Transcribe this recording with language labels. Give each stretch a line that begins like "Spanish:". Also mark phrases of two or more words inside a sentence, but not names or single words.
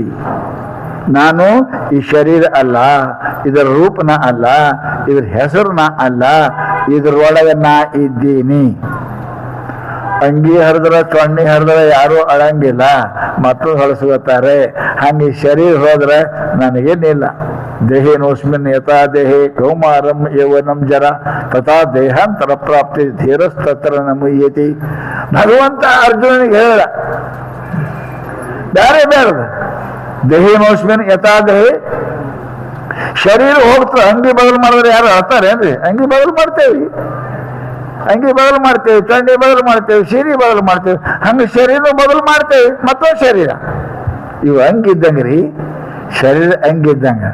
Kannada: ನಾನು ಈ ಶರೀರ ಅಲ್ಲ, ಇದರ ರೂಪನ ಅಲ್ಲ, ಇದ್ರ ಹೆಸರುನ ಅಲ್ಲ, ಇದ್ರೊಳಗೆ ನಾ ಇದ್ದೀನಿ. ಅಂಗಿ ಹರಿದ್ರೆ ಸೊಣ್ಣಿ ಹರಿದ್ರೆ ಯಾರು ಅಳಂಗಿಲ್ಲ, ಮಕ್ಕಳು ಹೊಲಸ್ಕೋತಾರೆ. ಹಂಗೆ ಶರೀರ ಹೋದ್ರೆ ನನಗೇನಿಲ್ಲ.
Sanskrit: ದೇಹೇನೋಸ್ಮಿನ್ ಯಥಾ ದೇಹೇ ಕೌಮಾರಂ ಯೌವನಂ ಜರ ತಥಾ ದೇಹಾಂತರ ಪ್ರಾಪ್ತಿ ಧೀರಸ್ತತ್ರ ನಮುಯ್ಯತಿ.
Kannada: ಭಗವಂತ ಅರ್ಜುನನಿಗೆ ಹೇಳ, ಬೇರೆ ಬೇರೆ
Sanskrit: ದೇಹೇನೋಸ್ಮಿನ್ ಯಥಾ ದೇಹೇ.
Kannada: ಶರೀರ ಹೋಗ್ತದೆ, ಅಂಗಿ ಬದಲು ಮಾಡಿದ್ರೆ ಯಾರು ಅಳ್ತಾರೇನ್ರಿ? ಅಂಗಿ ಬದಲು ಮಾಡ್ತೇವಿ, ಅಂಗಿ ಬದಲು ಮಾಡ್ತೇವೆ, ಚಂಡಿ ಬದಲು ಮಾಡ್ತೇವೆ, ಸೀರೆ ಬದಲು ಮಾಡ್ತೇವೆ. ಹಂಗೆ ಶರೀರ ಬದಲು ಮಾಡ್ತೇವೆ. ಮತ್ತೊಂದು ಶರೀರ ಇವು ಹಂಗಿದ್ದಂಗೆ ರೀ, ಶರೀರ ಹಂಗಿದ್ದಂಗೆ.